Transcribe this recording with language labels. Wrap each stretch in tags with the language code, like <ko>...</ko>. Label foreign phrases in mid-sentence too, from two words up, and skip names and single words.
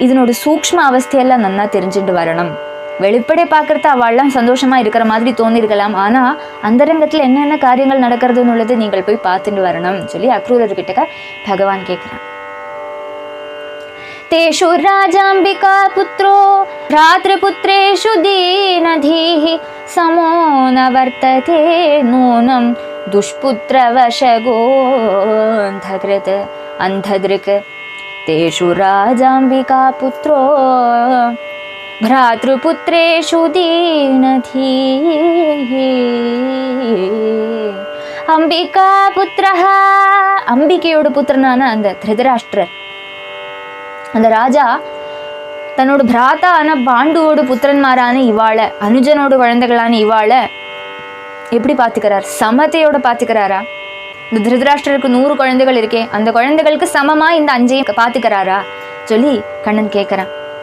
<ta>இதனோட சூக்ஷ்ம அவஸ்தையெல்லாம் நன்னா தெரிஞ்சுட்டு வரணும். வெளிப்படை பார்க்கறது அவள்லாம் சந்தோஷமா இருக்கிற மாதிரி தோணிருக்கலாம், ஆனா அந்தரங்கத்துல என்னென்ன காரியங்கள் நடக்கிறதுன்னு உள்ளது நீங்கள் போய் பார்த்துட்டு வரணும் சொல்லி அக்ரூரர்கிட்ட பகவான் கேட்கிறான்.</ta> <sa>तेषु राजाम्बिका पुत्रो भ्रातृपुत्रेषु दीनधीः समो न वर्तते नूनं दुष्पुत्रवशगोऽन्धकृत् अन्धदृक् तेषु राजाम्बिका पुत्रो भ्रातृपुत्रेषु दीनधीः अंबिका पुत्रः अंबिकेयोड</sa> <ta>पुत्रनाன அந்த திருதராஷ்டிரர், அந்த ராஜா தன்னோட பிராத்தான பாண்டுவோட புத்திரன்மாரான இவாள, அனுஜனோட குழந்தைகளான இவாள எப்படி பார்த்துக்கிறார்? சமத்தையோட பார்த்துக்கிறாரா? இந்த திருதராஷ்டிரருக்கு 100 குழந்தைகள் இருக்கே, அந்த குழந்தைகளுக்கு சமமா இந்த 5ஐயும் பார்த்துக்கிறாரா சொல்லி கண்ணன் கேட்கிறான்.</ta>